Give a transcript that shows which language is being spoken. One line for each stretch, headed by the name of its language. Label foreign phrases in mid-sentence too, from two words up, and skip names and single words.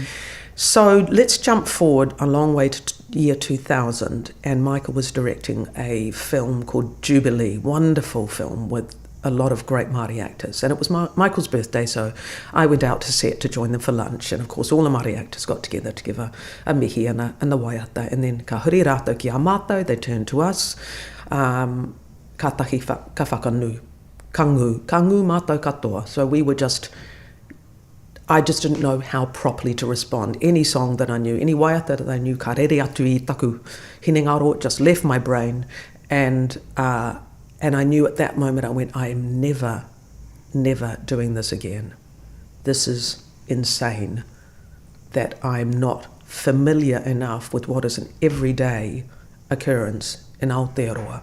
English: So let's jump forward a long way to year 2000, and Michael was directing a film called Jubilee, wonderful film with a lot of great Māori actors. And it was Michael's birthday, so I went out to set to join them for lunch. And of course, all the Māori actors got together to give a mihi and the waiata. And then
Māori: ka huri rātou ki a mātou,
English: they turned to us.
Māori: Ka tahi ka whakanu, ka ngū mātou katoa.
English: So we were I just didn't know how properly to respond. Any song that I knew, any waiata that I knew,
Māori: ka rere atu I taku hinengaro,
English: it just left my brain. And I knew at that moment, I went, I am never doing this again. This is insane that I'm not familiar enough with what is an everyday occurrence in Aotearoa.